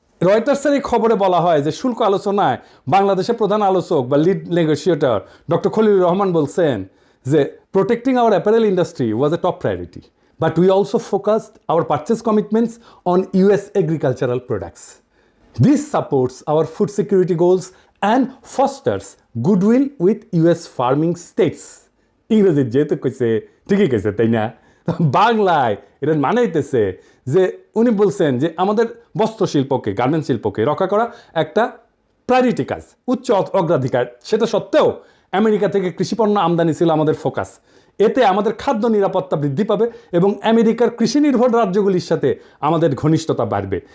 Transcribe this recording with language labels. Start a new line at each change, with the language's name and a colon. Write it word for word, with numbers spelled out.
Bangla: রয়টার্সের এই খবরে বলা হয় যে শুল্ক আলোচনায় বাংলাদেশের প্রধান আলোচক বা lead negotiator doctor Khalilur Rahman বলছেন যে
English: Protecting our apparel industry was a top priority, but we also focused our purchase commitments on US agricultural products. This supports our food security goals and fosters goodwill with U S farming states.
Bangla: ইংরেজি যেহেতু কইছে ঠিকই কইছে, তাই না? বাংলায় এটার মানে হইতেছে যে উনি বলছেন যে আমাদের বস্ত্র শিল্পকে, গার্মেন্ট শিল্পকে রক্ষা করা একটা প্রায়োরিটি কাজ, উচ্চ অগ্রাধিকার। সেটা সত্ত্বেও আমেরিকা থেকে কৃষিপণ্য আমদানি ছিল আমাদের ফোকাস। এতে আমাদের খাদ্য নিরাপত্তা বৃদ্ধি পাবে এবং আমেরিকার কৃষি নির্ভর রাজ্যগুলির সাথে আমাদের ঘনিষ্ঠতা বাড়বে।